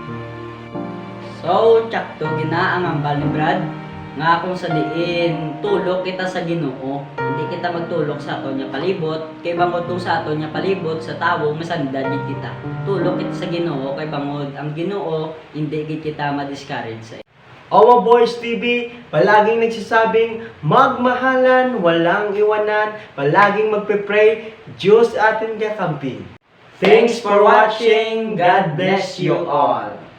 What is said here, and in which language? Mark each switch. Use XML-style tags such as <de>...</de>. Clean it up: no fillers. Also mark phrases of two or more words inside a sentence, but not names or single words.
<hil>So, tsakto gina ang ambal ni Brad nga kung sa diin tulok kita sa Ginoo, hindi kita magtulok sa aton nya palibot, kay bangod kung sa aton nya palibot sa tawo masandad gid kita. Tulok kita sa Ginoo kay bangod ang Ginoo hindi gid kita ma-discourage sa Owa Boys TV,</hil> <tl>palaging nagsasabing magmahalan, walang iwanan, palaging magpe-pray, Diyos atin kakampi.</tl> <en>Thanks for watching. God bless you all.</en>